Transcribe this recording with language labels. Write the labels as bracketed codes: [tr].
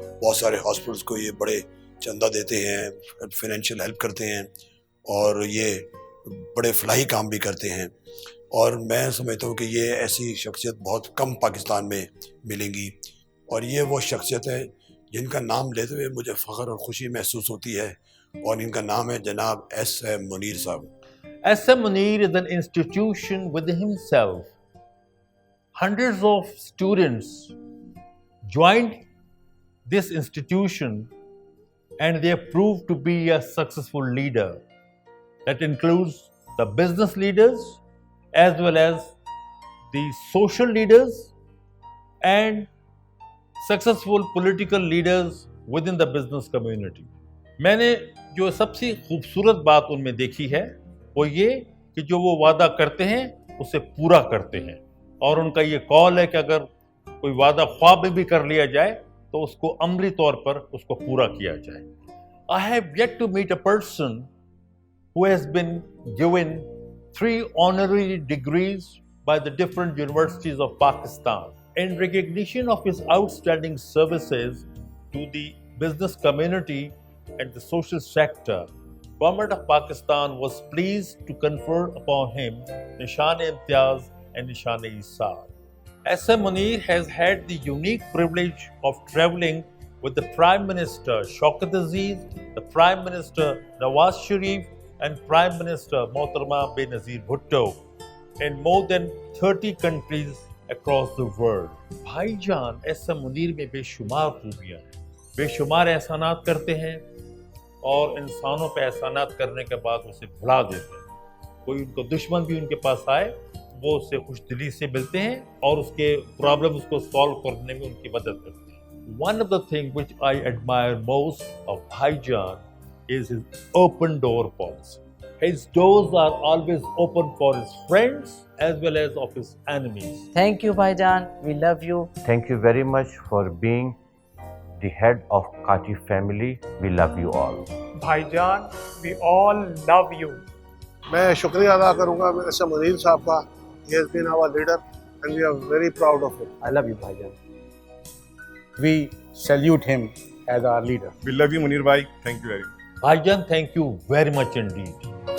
[ur] بہت سارے ہاسپٹلز کو یہ بڑے چندہ دیتے ہیں, [en] financial help [ur] کرتے ہیں اور یہ بڑے فلاحی کام بھی کرتے ہیں. اور میں سمجھتا ہوں کہ یہ ایسی شخصیت بہت کم پاکستان میں ملیں گی اور یہ وہ شخصیت ہے جن کا نام لیتے ہوئے مجھے فخر اور خوشی محسوس ہوتی ہے اور ان کا نام ہے جناب ایس ایم منیر صاحب. [en] SM Munir is an institution within himself. Hundreds of students joined this institution and they have proved to be a successful leader. That includes the business leaders as well as the social leaders and successful political leaders within the business community. [ur] میں نے جو سب سے خوبصورت بات ان میں دیکھی ہے وہ یہ کہ جو وہ وعدہ کرتے ہیں اسے پورا کرتے ہیں اور ان کا یہ قول ہے کہ اگر کوئی وعدہ خواب میں بھی کر لیا جائے تو اس کو عملی طور پر اس کو پورا کیا جائے. [en] I have yet to meet a person who has been given 3 honorary degrees by the different universities of Pakistan in recognition of his outstanding services to the business community and the social sector. Government of Pakistan was pleased to confer upon him Nishan-e-Imtiyaz and Nishan-e-Isar. SM Munir has had the unique privilege of traveling with the Prime Minister Shaukat Aziz, the Prime Minister Nawaz Sharif and Prime Minister Mohtarama Benazir Bhutto in more than 30 countries across the world. [ur] بھائی جان S M Munir میں بے شمار خوبیاں ہیں, بے شمار احسانات کرتے ہیں اور انسانوں پہ احسانات کرنے کے بعد اسے بھلا دیتے ہیں. کوئی ان کو دشمن بھی ان کے پاس آئے وہ اسے خوش دلی سے ملتے ہیں اور اس کے پرابلمس کو سالو کرنے میں ان کی مدد کرتے ہیں. [en] One of the things which I admire most of Bhai Jaan is his open door policy. His doors are always open for his friends as well as of his enemies. Thank you, Bhaijan. We love you. Thank you very much for being the head of Kati family. We love you all. [ur] بھائی جان, [en] we all love you. [ur] میں شکریہ ادا کروں گا S M Munir صاحب کا. [en] He has been our leader and we are very proud of it. I love you, [ur] بھائی جان. [en] We salute him as our leader. We love you, Munir bhai. Thank you very much. Bhaijan, thank you very much indeed.